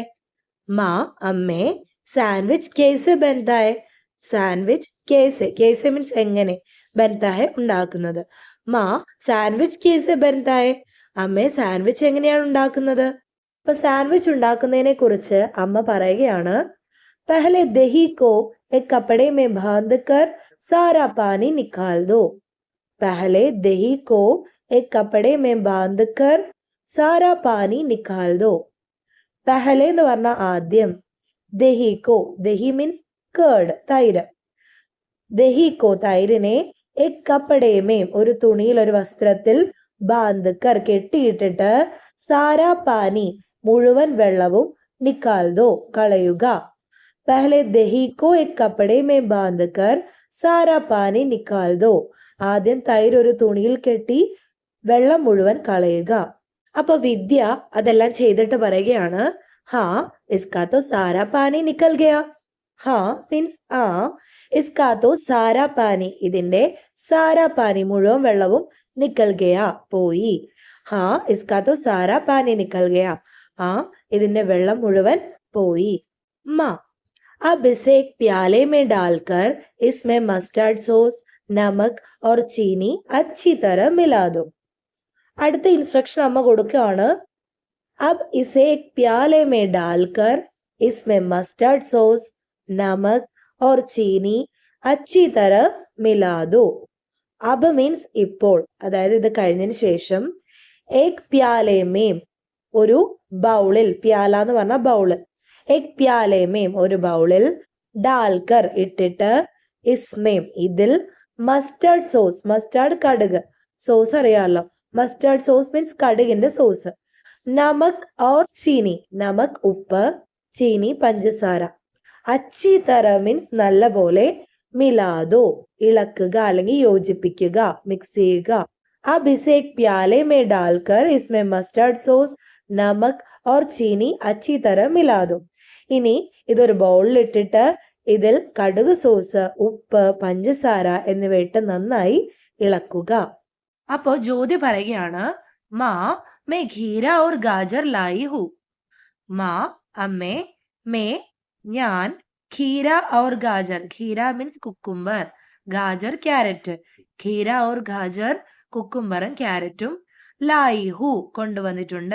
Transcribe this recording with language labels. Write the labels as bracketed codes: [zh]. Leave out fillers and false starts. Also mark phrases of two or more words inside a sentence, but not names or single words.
[hi] माँ अम्मे सैंडविच कैसे बनता है. सैंडविच कैसे, कैसे [ml] മീൻസ് എങ്ങനെ, [hi] बनता है [ml] ഉണ്ടാക്കുന്നത്. [hi] माँ सैंडविच कैसे बनता है. [ml] അമ്മേ സാൻഡ്വിച്ച് എങ്ങനെയാണ് ഉണ്ടാക്കുന്നത്. അപ്പൊ സാൻഡ്വിച്ച് ഉണ്ടാക്കുന്നതിനെ കുറിച്ച് അമ്മ പറയുകയാണ്. [hi] पहले दही को एक कपड़े में बांध कर सारा पानी निकाल दो. पहले दही को एक कपड़े में बांध कर सारा पानी निकाल दो. [ml] पहले എന്ന് പറഞ്ഞാൽ ആദ്യം, [hi] दही को, [ml] ദഹി [en] means curd [ml] തൈര്, [hi] दही को [ml] തൈരിനെ, [hi] एक कपड़े में [ml] ഒരു തുണിയിൽ ഒരു വസ്ത്രത്തിൽ, [hi] बांध कर [ml] കെട്ടിയിട്ടിട്ട്, [hi] सारा पानी [ml] മുഴുവൻ വെള്ളവും, [hi] निकाल दो [ml] കളയുക. [hi] पहले दही को एक कपड़े में बांधकर सारा पानी निकाल दो. [ml] ആദ്യം തൈര് ഒരു തുണിയിൽ കെട്ടി വെള്ളം മുഴുവൻ കളയുക. അപ്പൊ വിദ്യ അതെല്ലാം ചെയ്തിട്ട് പറയുകയാണ്. [hi] हाँ इसका तो सारा पानी निकल गया. [ml] ഹാ മീൻസ് ആ, [hi] इसका तो सारा पानी [ml] ഇതിന്റെ [hi] सारा पानी [ml] മുഴുവൻ വെള്ളവും, [hi] निकल गया [ml] പോയി. [hi] हाँ इसका तो सारा पानी निकल गया. [ml] ആ ഇതിന്റെ വെള്ളം മുഴുവൻ പോയി. [hi] മാ अब इसे एक प्याले में डालकर इसमें मस्टर्ड सॉस, नमक और चीनी अच्छी तरह मिला दो. [ml] അടുത്ത ഇൻസ്ട്രക്ഷൻ അമ്മ കൊടുക്കുകയാണ്. [hi] अब इसे एक प्याले में डालकर इसमें मस्टर्ड सॉस, नमक और चीनी अच्छी तरह मिला दो. [ml] अब മീൻസ് ഇപ്പോൾ, അതായത് ഇത് കഴിഞ്ഞതിന് ശേഷം, [hi] एक प्याले में [ml] ഒരു ബൗളിൽ, പ്യാല എന്ന് പറഞ്ഞാൽ ബൗള്, [hi] एक प्याले में [ml] ഒരു ബൗളിൽ, ഡാൽക്കർ ഇട്ടിട്ട്, ഇസ്മേം ഇതിൽ, [en] mustard sauce mustard [ml] കടുക് സോസ് അറിയാമല്ലോ, [en] mustard sauce [ml] മീൻസ് കടുകിന്റെ സോസ്. [hi] नमक और चीनी, [ml] നമക് ഉപ്പ്, ചീനി പഞ്ചസാര. [hi] अच्छी तरह [ml] മീൻസ് നല്ല പോലെ, മിലാദോ ഇളക്കുക അല്ലെങ്കിൽ യോജിപ്പിക്കുക, മിക്സ് ചെയ്യുക. [hi] अब इसे एक प्याले में डालकर इसमें मस्टर्ड सॉस, नमक और चीनी अच्छी तरह मिला दो. [ml] ഇനി ഇതൊരു ബൗളിൽ ഇട്ടിട്ട് ഇതിൽ കടുക് സോസ്, ഉപ്പ്, പഞ്ചസാര എന്നിവ ഇട്ട് നന്നായി ഇളക്കുക. അപ്പോ ജ്യോതി പറയുകയാണ്, [hi] माँ मैं खीरा और गाजर लाई हूँ. [ml] മാ അമ്മേ, മേ ഞാൻ, [hi] खीरा और गाजर, [ml] ഖീര [en] means cucumber, [ml] ഗാജർ ക്യാരറ്റ്, [hi] खीरा और गाजर [ml] കുക്കുംബറും ക്യാരറ്റും, ലായിഹു കൊണ്ടുവന്നിട്ടുണ്ട്.